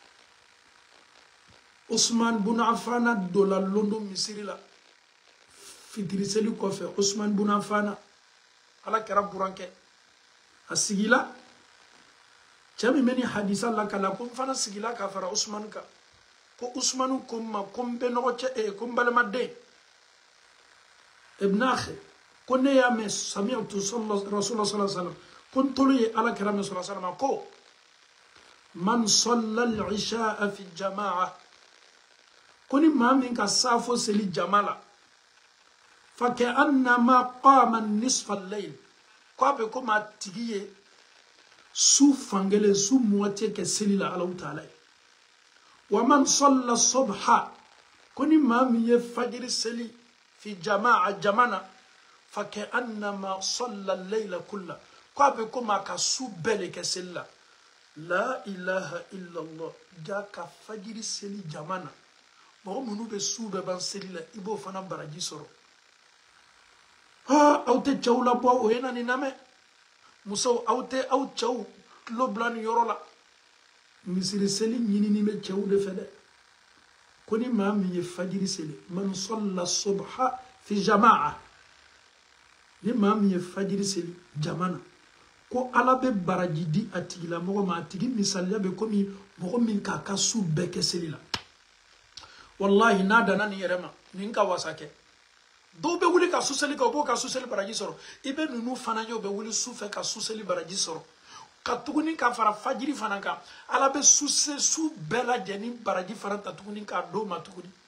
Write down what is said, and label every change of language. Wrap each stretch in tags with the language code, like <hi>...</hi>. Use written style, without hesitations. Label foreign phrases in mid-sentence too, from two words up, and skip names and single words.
<bm>Usman bun Affana dola londo misiri la fitiri seli kɔfɛ Usman bun Affana ala kɛra burankɛ a sigila cɛ min bɛ ni hadisa lakala ko n fana sigila ka fara Usman kan ko Usman ko n ma ko n bɛ ɲɔgɔn cɛ ko n balimaden</bm> <ar>ابن أخي</ar> <bm>ko ne y'a mɛn</bm> <ar>سمعت رسول الله صلى الله عليه وسلم</ar> <bm>ko n tolo ye ala kɛra mɛn</bm> <ar>صلى الله عليه وسلم</ar> <bm>ko</bm> <ar>من صلى العشاء في جماعة</ar> <bm>ko ni maa min ka safo seli jama la</bm> <ar>فكأنما قام نصف الليل</ar> <bm>ko a bɛ ko maa tigi ye su fangelen su moitié kɛ seli la Alahu Taala ye</bm> <ar>ومن صلى الصبح</ar> <bm>ko ni maa min ye fajiri seli</bm> <ar>في جماعة</ar> <bm>jamana</bm> <ar>فكأنما صلى الليل كله</ar> <bm>ko a bɛ ko maa ka su bɛɛ de kɛ seli la</bm> <ar>لا إله إلا الله</ar> <bm>ja ka fajiri seli jamana mɔgɔ minnu bɛ su bɛɛ ban seli la i b'o fana baraji sɔrɔ aw tɛ cɛw labɔ o ye na nin lamɛn musow aw tɛ aw cɛw tulo bila nin yɔrɔ la misiri seli ɲinini bɛ cɛw de fɛ dɛ ko ni maa min ye fajiri seli</bm> <ar>من صلى الصبح في جماعة</ar> <bm>ni maa min ye fajiri seli jamana ko ala bɛ baraji di a tigilamɔgɔ ma a tigi misaliya bɛ komi mɔgɔ min k'a ka su bɛɛ kɛ seli la wallahi n'a danna nin yɛrɛ ma nin ka wasa kɛ dɔw bɛ wuli ka su seli kɛ u b'o ka su seli baraji sɔrɔ i bɛ ninnu fana ye u bɛ wuli su fɛ ka su seli baraji sɔrɔ ka tuguni ka fara fajiri fana kan ala bɛ su bɛɛ lajɛlen baraji fana ta tuguni k'a d'o ma tuguni</bm>